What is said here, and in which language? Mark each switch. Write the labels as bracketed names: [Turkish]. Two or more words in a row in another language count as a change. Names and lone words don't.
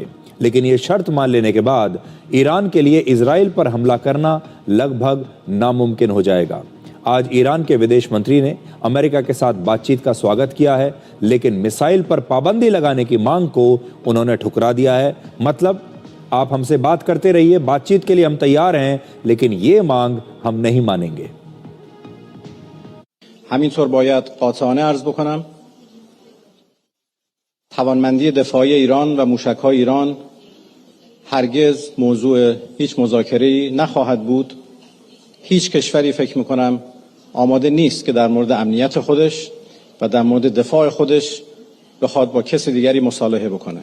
[Hindi] लेकिन ये शर्त मान लेने के बाद ईरान के लिए इजराइल पर हमला करना लगभग नामुमकिन हो जाएगा। आज ईरान के विदेश मंत्री ने अमेरिका के साथ बातचीत का स्वागत किया है, लेकिन मिसाइल पर पाबंदी लगाने की मांग को उन्होंने ठुकरा दिया है। मतलब आप हमसे बात करते रहिए, बातचीत के लिए हम तैयार हैं, लेकिन ये मांग हम नहीं मानेंगे। [Persian] همینطور باید قاطعانه عرض بکنم توانمندی دفاعی ایران و موشک‌های ایران هرگز موضوع هیچ مذاکره‌ای نخواهد بود. هیچ کشوری فکر می‌کنم آماده نیست که در مورد امنیت خودش و در مورد دفاع خودش بخواد با کسی دیگری مصالحه بکنه.